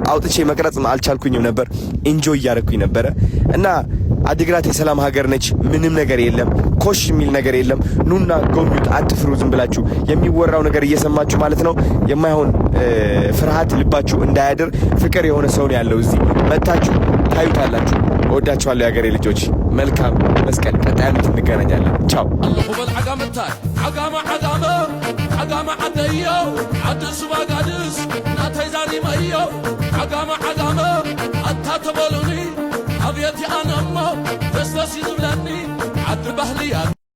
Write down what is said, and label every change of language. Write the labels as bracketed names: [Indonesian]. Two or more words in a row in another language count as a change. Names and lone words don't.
[Amharic] አውጥቼ መቅረጽ አልቻልኩኝም ነበር። ኢንጆይ እያደረኩኝ ነበረ እና አዲግራት የሰላም ሀገር ነች። ምንም ነገር የለም፣ ኮሽ የሚል ነገር የለም። ኑና ጎብኙት፣ አትፍሩ። ዝም ብላችሁ የሚወራው ነገር እየሰማችሁ ማለት ነው የማይሆን ፍርሃት ልባችሁ እንዳያድር። ፍቅር የሆነ ሰው ነው ያለው እዚህ። መታችሁ ታዩታላችሁ። እወዳችኋለሁ የሀገሬ ልጆች። መልካም መስቀል። ቀጣይ ዓመት እንገናኛለን። ቻው። [Tigrinya] አላሁ በልዓጋመታይ ዓጋማ ዓጋማ ዓጋማ ዓደዮ ዓድስ ባጋድስ ናተይ ዛሪመዮ ዓጋማ ዓጋማ አታተበሉኒ አብየቲ ኣነሞ ደስደስ ይዝብለኒ ዓዲ ባህልያ